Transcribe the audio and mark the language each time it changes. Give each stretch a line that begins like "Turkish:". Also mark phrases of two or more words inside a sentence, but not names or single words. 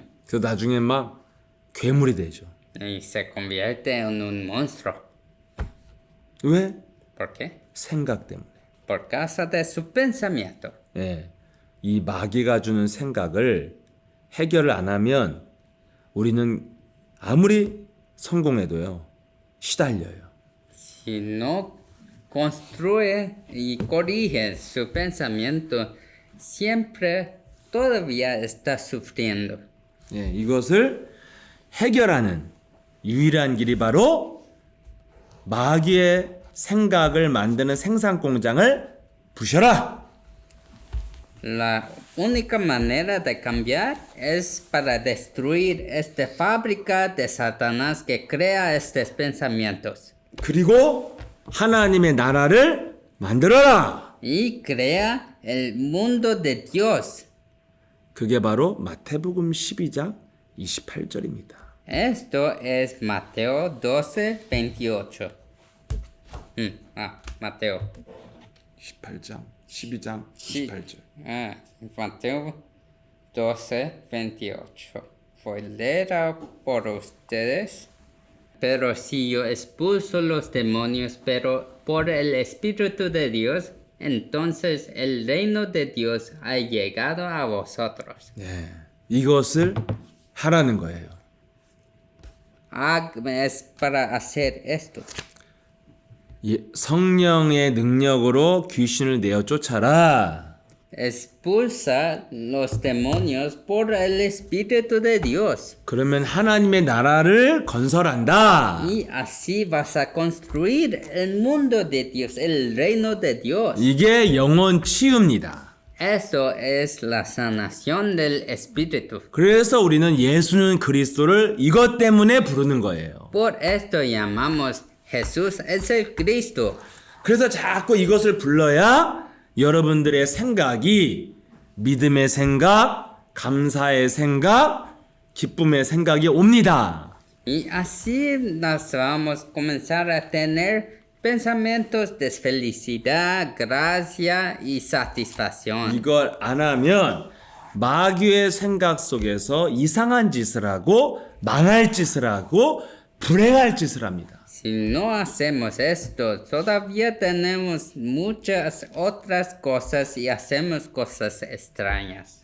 Korean: 그래서 나중에 막 괴물이 되죠.
Spanish: Y se convierte en un monstruo.
Korean: 왜?
Spanish: ¿Por qué?
Korean: 생각 때문에.
Spanish: por causa de su pensamiento.
Korean: 예, 이 마귀가 주는 생각을 해결을 안 하면 우리는 아무리 성공해도요 시달려요.
Spanish: Si no construye y corrige su pensamiento, siempre todavía está sufriendo.
Korean: 예, 이것을 해결하는 유일한 길이 바로 마귀의 생각을 만드는 생산 공장을 부셔라.
Spanish: La única manera de cambiar es para destruir esta fábrica de Satanás que crea estos pensamientos
Korean: 그리고 하나님의 나라를 만들어라.
Spanish: y crea el mundo de Dios.
Korean: 그게 바로 마태복음 12장 28절입니다.
Spanish: Esto es Mateo 12:28. Mateo.
Korean: 18장, 12장
Spanish: Sí.
Korean: 28절.
Spanish: Mateo 12:28. Voy a leer por ustedes. Pero si yo expulso los demonios, pero por el Espíritu de Dios, entonces el reino de Dios ha llegado a vosotros.
Korean: 네, 이것을 하라는 거예요.
Spanish: Es para hacer esto.
Korean: 성령의 능력으로 귀신을 내어 쫓아라.
Spanish: Expulsa los demonios por el Espíritu de Dios.
Korean: 그러면 하나님의 나라를 건설한다.
Spanish: Y así vas a construir el mundo de Dios, el reino de Dios.
Korean: 이게 영혼 치유입니다.
Spanish: Eso es la sanación del Espíritu.
Korean: 그래서 우리는 예수는 그리스도를 이것 때문에 부르는 거예요.
Spanish: Por esto llamamos Jesús es el Cristo.
Korean: 그래서 자꾸 이것을 불러야 여러분들의 생각이 믿음의 생각, 감사의 생각, 기쁨의 생각이 옵니다.
Spanish: Y así nos vamos a comenzar a tener pensamientos de felicidad, gracia y satisfacción.
Korean: 이걸 안 하면 마귀의 생각 속에서 이상한 짓을 하고 망할 짓을 하고 불행할 짓을 합니다.
Spanish: Si no hacemos esto, todavía tenemos muchas otras cosas y hacemos cosas extrañas.